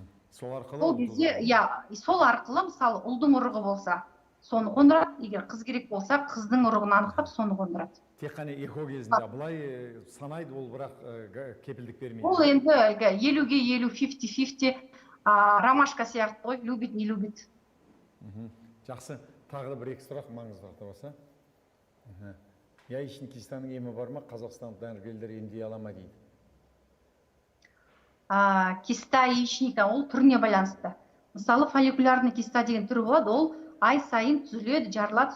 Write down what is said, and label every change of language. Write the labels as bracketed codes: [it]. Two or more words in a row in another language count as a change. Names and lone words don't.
[kk] Сол кезде, иә, сол арқылы мысалы ұлдың ұрығы болса, соны қондырады. Егер қыз керек болса, қыздың ұрығын анықтап соны қондырады. Тек қана эко кезінде былай санайды, ол бірақ кепілдік бермейді. Ол енді 50-ге 50, 50-50, ромашка сияқты ғой, [ru] любит, не любит. [kk] Жақсы, тағы да бір-екі сұрақ маңызды болса. [ru] Яичный кистаның [kk] емі бар ма? Қазақстандық дәрігерлер емдей ала ма дейді? [ru] Киста яичника [kk] ол түріне байланысты. Мысалы, [ru] фолликулярный киста [kk] деген түрі болады, ол ай сайын түзіледі, жарылады.